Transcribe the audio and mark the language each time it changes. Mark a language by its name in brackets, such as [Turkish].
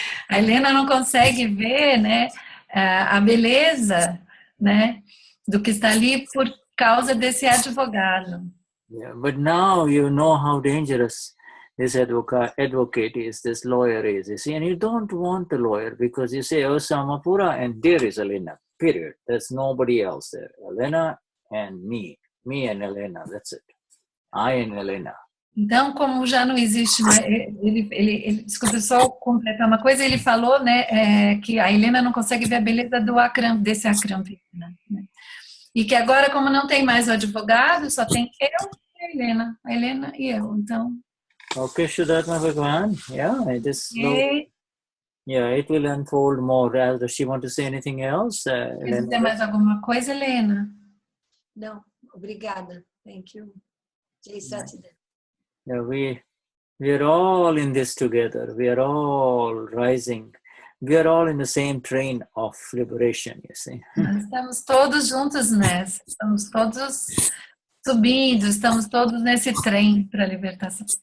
[Portuguese] A Helena não consegue ver, né, a beleza, né, do que está ali por causa desse advogado. [English] Yeah, but now you know how dangerous this advocate is, this lawyer is, you see, and you don't want the lawyer because you say, oh, Samapura, and there is Helena, period. There's nobody else there. Helena and me and Helena, that's it. I and Helena. [Portuguese] Então, como já não existe mais, desculpa só completar uma coisa, ele falou, né, que a Helena não consegue ver a beleza desse Akram Vignan, né? E que agora, como não tem mais o advogado, só tem eu e a Helena e eu, então... [English] Okay, Shuddhatma Bhagwan, yeah, [Portuguese] E... [English] yeah, it will unfold more. Does she want to say anything else? [Portuguese] Quer dizer mais alguma coisa, Helena? Não, obrigada. [English] Thank you. [Portuguese] Jai Satchidananda. [English] Yeah, we are all in this together. We are all rising. We are all in the same train of liberation, you see. [Portuguese] Nós estamos todos juntos nessa. Estamos todos subindo, estamos todos nesse trem para a libertação.